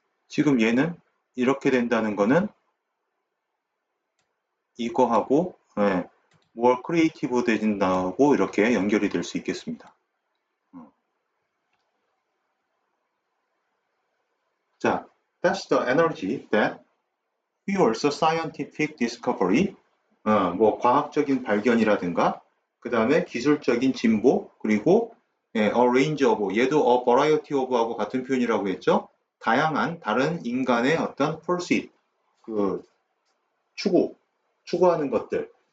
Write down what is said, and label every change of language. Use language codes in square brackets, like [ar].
[ko] 지금 얘는 이렇게 된다는 거는 이거하고 more 크리에이티브 되진다고 이렇게 연결이 될 수 있겠습니다. [en] 자, that's the energy that fuels scientific discovery. [ko] 뭐 과학적인 발견이라든가 그 다음에 기술적인 진보 그리고 [en] a range of [ko] 얘도 [en] a variety of [ko] 하고 같은 표현이라고 했죠. 다양한 다른 인간의 어떤 pursuit 그 추구하는 것들